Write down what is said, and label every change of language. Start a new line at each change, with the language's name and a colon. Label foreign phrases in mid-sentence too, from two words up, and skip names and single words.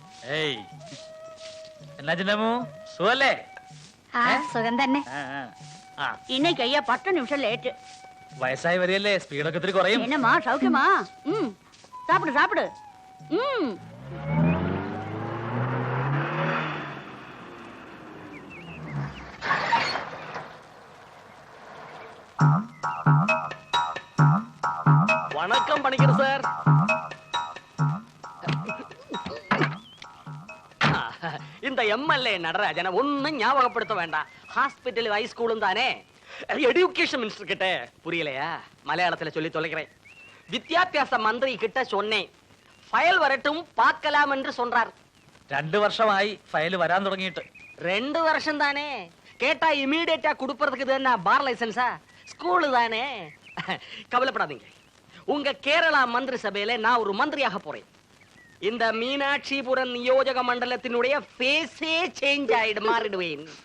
Malayalam: ഏയ് എന്നാ ചിന്നമ്മു സുഖല്ലേ? സുഖം തന്നെ.
Tamil: இன்னைக்கு ஐயா 10 நிமிஷம் லேட்.
Malayalam: വയസ്സായി വരികയല്ലേ, സ്പീഡൊക്കെ ഇത്തിരി കുറയും.
Tamil: என்னம்மா சௌக்கியமா? சாப்பிடு சாப்பிடு. வணக்கம் பணிக்கிற சார். இந்த எம்எல்ஏ நடராஜனை ஒன்னும் ஞாபகப்படுத்த வேண்டாம். ஹாஸ்பிட்டல் ஹைஸ்கூலும் தானே.
English: education minister
Tamil: கிட்ட புரியலையா? மலையாளத்துல சொல்லி தொலைக்கிறேன். வித்யாபியாச மந்திரி கிட்ட சொன்னேன், ஃபைல் வரட்டும் பார்க்கலாம் என்று சொன்னார்.
Malayalam: 2 വർഷമായി ഫയൽ വരാൻ തുടങ്ങിയിട്ട്.
Tamil: 2 வருஷம் தானே. கேட்டா இமீடியட்டா கொடுப்பறதுக்கு தானே பார் லைசன்ஸா? ஸ்கூல் தானே. கவலைப்படாதீங்க, உங்க கேரளா மந்திரி சபையில நான் ஒரு மந்திரியாக போறேன். இந்த மீனாட்சிபுரம் நியோஜக மண்டலத்தினுடைய
English: face change
Tamil: ஆயிடு மாறிடுவேன்.